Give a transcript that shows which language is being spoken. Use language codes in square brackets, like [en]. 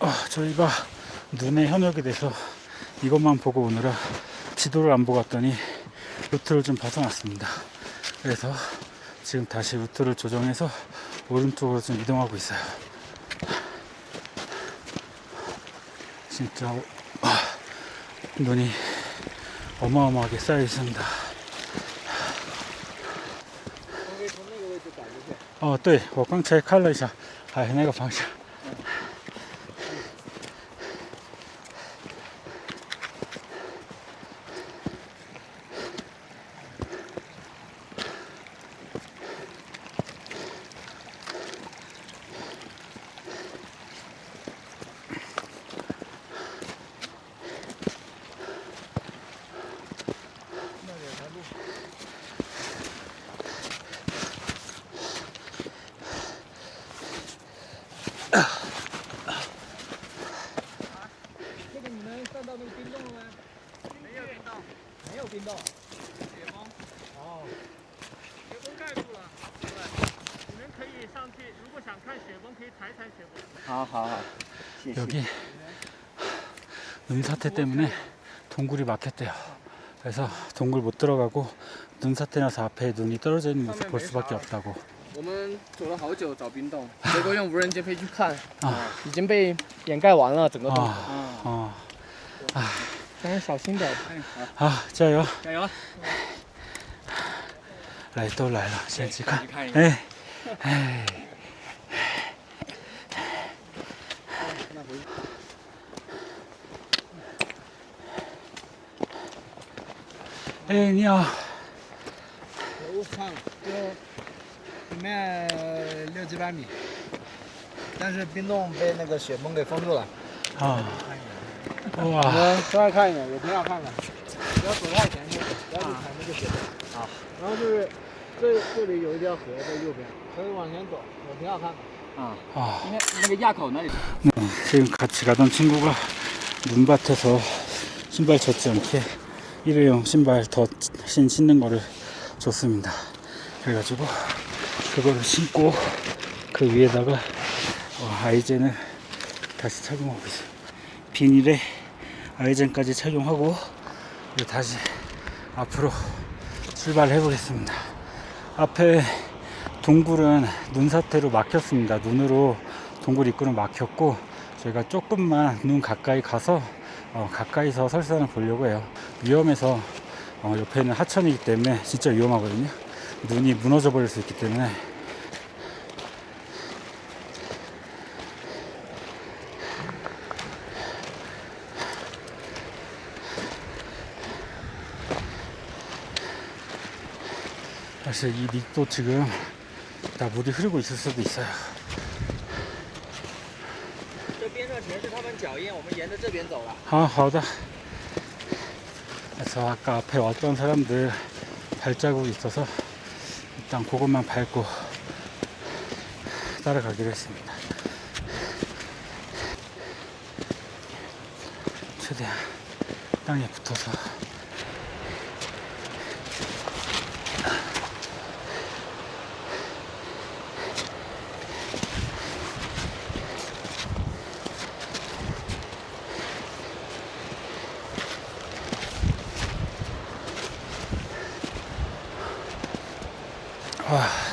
[ko] 저희가 눈에 현혹이 돼서 이것만 보고 오느라 지도를 안 보고 왔더니 루트를 좀 벗어났습니다. 그래서 지금 다시 루트를 조정해서 오른쪽으로 좀 이동하고 있어요. 진짜 눈이 어마어마하게 쌓여 있습니다. [zh] 可以从那个位置拐过去。对，我刚才看了一下，那个方向。这个你们上到那个冰洞了吗？没有冰洞，没有冰洞。雪崩。哦。雪崩盖住了。对，你们可以上去，如果想看雪崩，可以踩踩雪崩。好好好，谢谢。 [ko] 여기 눈사태 때문에 동굴이 막혔대요. 그래서 동굴 못 들어가고 눈사태 나서 앞에 눈이 떨어져 있는 모습 볼 수밖에 없다고. [zh] 我们走了好久找冰洞，结果用无人机飞去看，已经被掩盖完了整个洞。但是小心点。加油！加油！来都来了，先去看。看一哎。哎，你好。我看了，就里面6、7百米，但是冰洞被那个雪崩给封住了。哇。我们出来看一眼，也挺好看的。不要走太前面，不要去踩那个雪崩。然后就是这里有一条河在右边，可以往前走，也挺好看的。应该那个垭口那里。 [ko] 지금 같이 가던 친구가 눈밭에서 신발 젖지 않게 일회용 신발 더 신는 거를 줬습니다. 그래가지고 그거를 신고 그 위에다가 아이젠을 다시 착용하고 있어요. 비닐에 아이젠까지 착용하고 이제 다시 앞으로 출발해 보겠습니다. 앞에 동굴은 눈사태로 막혔습니다. 눈으로 동굴 입구는 막혔고 저희가 조금만 눈 가까이 가서 가까이서 설산을 보려고 해요. 위험해서 옆에는 하천이기 때문에 진짜 위험하거든요. 눈이 무너져 버릴 수 있기 때문에. 사실 이 밑도 지금 다 물이 흐르고 있을 수도 있어요. [zh] 这边上全是他们脚印，我们沿着这边走了。好的. [ko] 그래서 아까 앞에 왔던 사람들 발자국이 있어서 일단 그것만 밟고 따라가기로 했습니다. 최대한 땅에 붙어서 와.